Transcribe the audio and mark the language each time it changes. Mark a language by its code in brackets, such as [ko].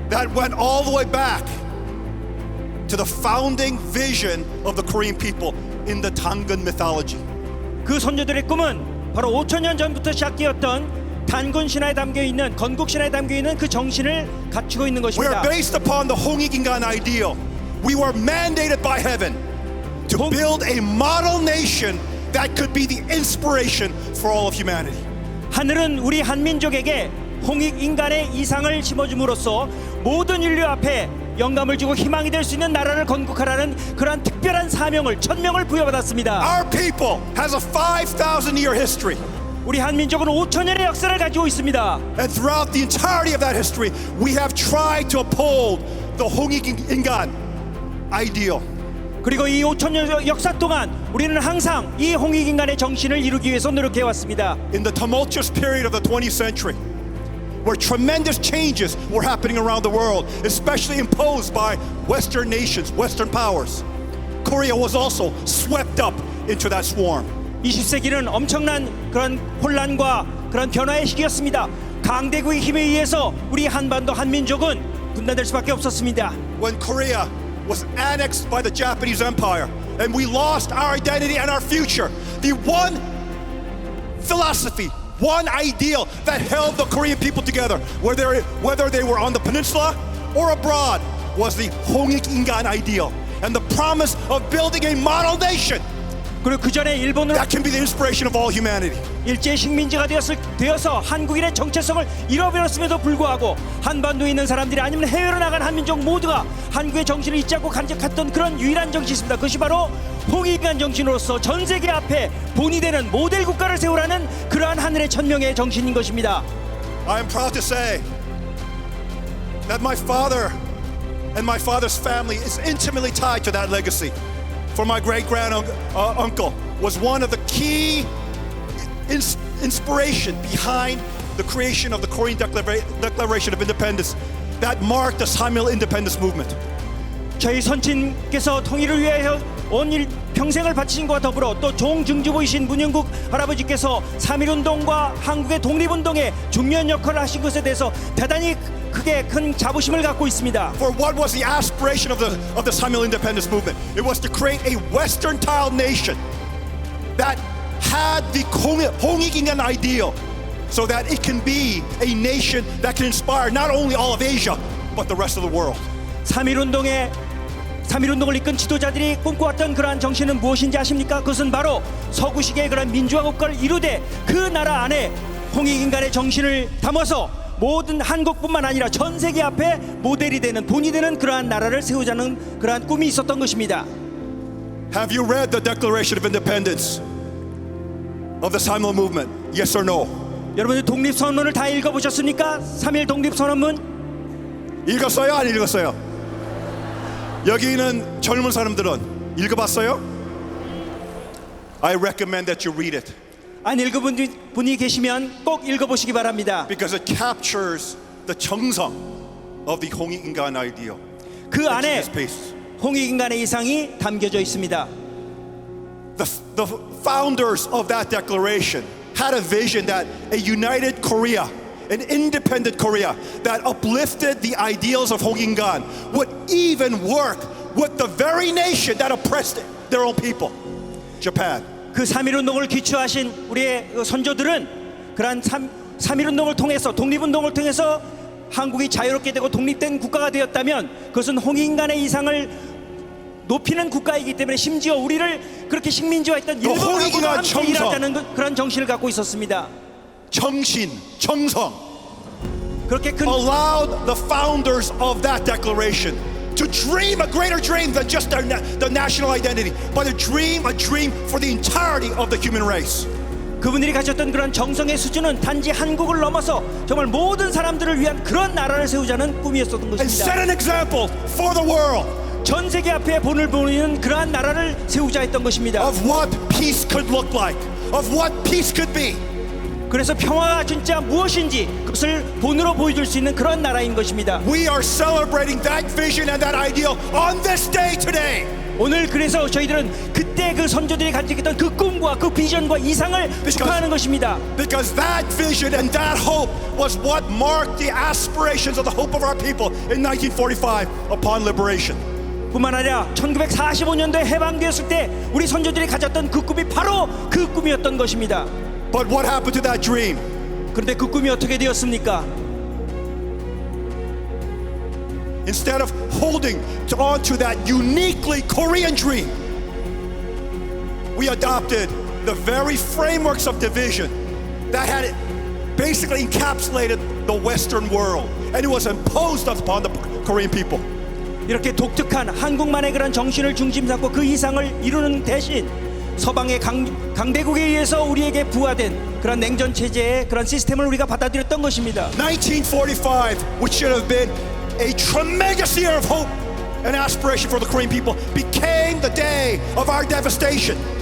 [en] That went all the way back to the founding vision of the Korean people in the Tangun mythology. [ko] 그 선조들의 꿈은 바로 5,000년 전부터 시작되었던 단군 신화에 담겨 있는 건국 신화에 담겨 있는 그 정신을 갖추고 있는 [en] We [ko] 것입니다. [en] are based upon the 홍익인간 ideal. We were mandated by heaven to build a model nation that could be the inspiration for all of humanity. [ko] 하늘은 우리 한민족에게 홍익 인간의 이상을 심어줌으로써 모든 인류 앞에 영감을 주고 희망이 될 수 있는 나라를 건국하라는 그러한 특별한 사명을 천명을 부여받았습니다. [en] Our people has a 5,000-year history. [ko] 우리 한민족은 5,000년의 역사를 가지고 있습니다. [en] And throughout the entirety of that history, we have tried to uphold the 홍익인간 ideal. [ko] 그리고 이 5,000년 역사 동안 우리는 항상 이 홍익 인간의 정신을 이루기 위해서 노력해 왔습니다. [en] In the tumultuous period of the 20th century, where tremendous changes were happening around the world, especially imposed by Western nations, Western powers, Korea was also swept up into that swarm. [ko] 20세기는 엄청난 그런 혼란과 그런 변화의 시기였습니다. 강대국의 힘에 의해서 우리 한반도 한민족은 분단될 수밖에 없었습니다. [en] When Korea was annexed by the Japanese Empire and we lost our identity and our future, the one philosophy, one ideal that held the Korean people together, whether they were on the peninsula or abroad, was the 홍익인간 ideal and the promise of building a model nation [ko] 그리고 그 전에 일본은 [en] that can be the inspiration of all humanity. [ko] 일제 식민지가 되어서 한국인의 정체성을 잃어버렸음에도 불구하고 한반도에 있는 사람들이 아니면 해외로 나간 한민족 모두가 한국의 정신을 잊지 않고 간직했던 그런 유일한 정신이 있습니다. 그것이 바로 홍익인간 정신으로서 전 세계 앞에 본이 되는 모델 국가를 세우라는 그러한 하늘의 천명의 정신인 것입니다. [en] I am proud to say that my father and my father's family is intimately tied to that legacy. For my great-granduncle was one of the key inspiration behind the creation of the Korean Declaration of Independence that marked the Samil independence movement. [ko] 저희 선친께서 통일을 위하여 온 평생을 바치신 것과 더불어 또 종증주부이신 문영국 할아버지께서 3.1운동과 한국의 독립운동에 중요한 역할을 하신 것에 대해서 대단히 크게 큰 자부심을 갖고 있습니다. [en] For what was the aspiration of the Samil independence movement? It was to create a Western-style nation that had the 홍익인간 ideal, so that it can be a nation that can inspire not only all of Asia, but the rest of the world. [ko] 3.1운동을 이끈 지도자들이 꿈꿔왔던 그러한 정신은 무엇인지 아십니까? 그것은 바로 서구식의 그런 민주화 국가를 이루되 그 나라 안에 홍익인간의 정신을 담아서 모든 한국뿐만 아니라 전 세계 앞에 모델이 되는 본이 되는 그러한 나라를 세우자는 그러한 꿈이 있었던 것입니다. [en] Have you read the Declaration of Independence of the Samil movement? Yes or no? [ko] 여러분들 독립선언을 다 읽어보셨습니까? 3.1 독립선언문? 읽었어요? 안 읽었어요? 여기 있는 젊은 사람들은 읽어봤어요? [en] I recommend that you read it. [ko] 안 읽어본 분이 계시면 꼭 읽어보시기 바랍니다. [en] Because it captures the 정성 of the 홍익인간 ideal. [ko] 그 안에 홍익인간의 이상이 담겨져 있습니다. [en] The founders of that declaration had a vision that a united Korea, an independent Korea that uplifted the ideals of 홍익인간 would even work with the very nation that oppressed their own people, Japan. [ko] 그 3.1운동을 기초하신 우리의 그 선조들은 그러한 3.1운동을 통해서, 독립운동을 통해서 한국이 자유롭게 되고 독립된 국가가 되었다면 그것은 홍익인간의 이상을 높이는 국가이기 때문에 심지어 우리를 그렇게 식민지화했던 일본하고도 홍익인간 함께 정성. 일하자는 그런 정신을 갖고 있었습니다. 정신, 정성 그렇게 큰 [en] allowed the founders of that declaration to dream a greater dream than just the national identity, but a dream for the entirety of the human race. [ko] 그분들이 가졌던 그런 정성의 수준은 단지 한국을 넘어서 정말 모든 사람들을 위한 그런 나라를 세우자는 꿈이었던 [en] And [ko] 것입니다. [en] set an example for the world [ko] 전 세계 앞에 본을 보이는 그러한 나라를 세우자 했던 것입니다. [en] of what peace could look like, of what peace could be. [ko] 그래서 평화가 진짜 무엇인지 그것을 본으로 보여줄 수 있는 그런 나라인 것입니다. [en] We are celebrating that vision and that ideal on this day today. [ko] 오늘 그래서 저희들은 그때 그 선조들이 가지고 있던 그 꿈과 그 비전과 이상을 축하하는 것입니다. [en] Because that vision and that hope was what marked the aspirations of the hope of our people in 1945 upon liberation. [ko] 뿐만 아니라 1945년도에 해방되었을 때 우리 선조들이 가졌던 그 꿈이 바로 그 꿈이었던 것입니다. [en] But what happened to that dream? [ko] 그런데 그 꿈이 어떻게 되었습니까? [en] Instead of holding on to that uniquely Korean dream, we adopted the very frameworks of division that had basically encapsulated the Western world, and it was imposed upon the Korean people. [ko] 이렇게 독특한 한국만의 그런 정신을 중심 삼고 그 이상을 이루는 대신 서방의 강대국에 의해서 우리에게 부과된 그런 냉전 체제의 그런 시스템을 우리가 받아들였던 것입니다. [en] 1945, which should have been a tremendous year of hope and aspiration for the Korean people, became the day of our devastation.